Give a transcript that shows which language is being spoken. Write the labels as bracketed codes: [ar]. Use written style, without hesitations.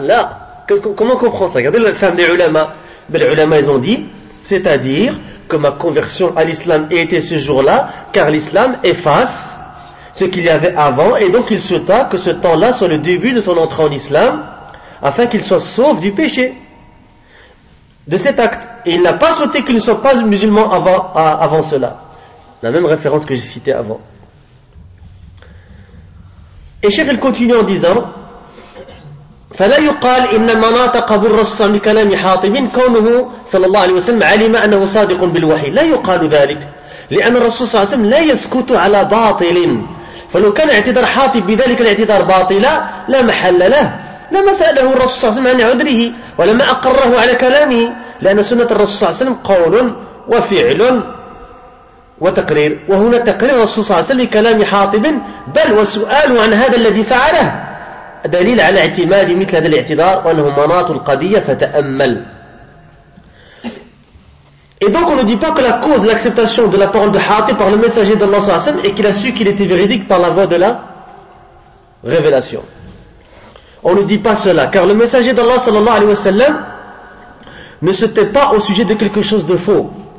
[fr] Là, comment on comprend ça? Regardez la femme des ulama. Les ulama, ils ont dit, c'est-à-dire que ma conversion à l'islam a été ce jour-là, car l'islam efface ce qu'il y avait avant, et donc il souhaita que ce temps-là soit le début de son entrée en islam, afin qu'il soit sauf du péché. De cet acte. Et il n'a pas souhaité qu'il ne soit pas musulman avant cela. La même référence que j'ai citée avant. Et Cheikh, il continue en disant, [ar] فَلَا يُقَالْ إِنَّ مَنَاطَقَ بِالرَّسُولِ صَلَّى اللَّهُ عَلَيْهِ وَسَلَّمَ كَوْنُهُ صلى الله عليه وسلم عَلِمَ أَنَّهُ صَادِقٌ بِالْوَحِي. لا يقال ذلك لأن الرسول صلى الله عليه وسلم لا يسكت على باطل. فلو كان اعتذار حاطب بذلك الاعتذار باطلا لا محل له. لما سأله الرسول صلى الله عليه وسلم عن عذره ولما أقره على كلامه. لأن سنة الرسول صلى الله عليه وسلم قول وفعل وتقرير. وهنا تقرير الرسول صلى الله عليه وسلم كلام حاطب بل وسؤاله عن هذا الذي فعله دليل على اعتماد مثل هذا الاعتذار وأنه مناط القضية فتأمل. [fr] Et donc on ne dit pas que la cause de l'acceptation de la parole de Hatib par le messager d'Allah sallallahu alayhi wa sallam est qu'il a su qu'il était véridique par la voie de la révélation. On ne dit pas cela car le messager d'Allah sallallahu alayhi wa sallam ne se tait pas au sujet de quelque chose de faux.